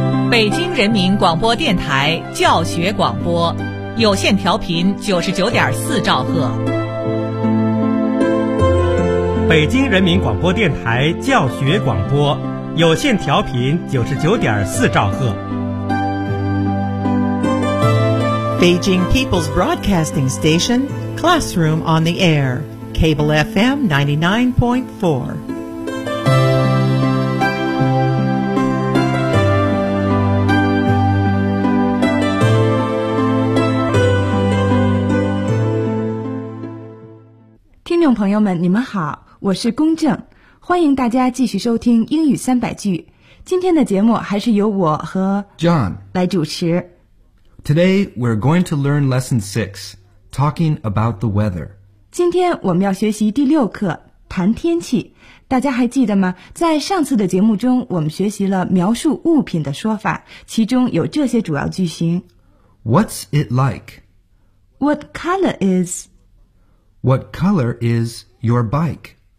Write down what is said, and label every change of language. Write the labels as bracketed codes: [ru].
[zh] 北京人民广播电台教学广播，有线调频99.4兆赫。北京人民广播电台教学广播，有线调频99.4兆赫。 [en] Beijing People's Broadcasting Station, Classroom on the Air, Cable FM 99.4. [zh] Listeners, 朋友们，你们好，我是龚正，欢迎大家继续收听英语三百句。今天的节目还是由我和 John 来主持。 [en] Today, we're going to learn lesson 6, talking about the weather. [zh] 今天我们要学习第六课，谈天气。大家还记得吗？在上次的节目中，我们学习了描述物品的说法，其中有这些主要句型。 [en] What's it like? What color is? What color is your bike?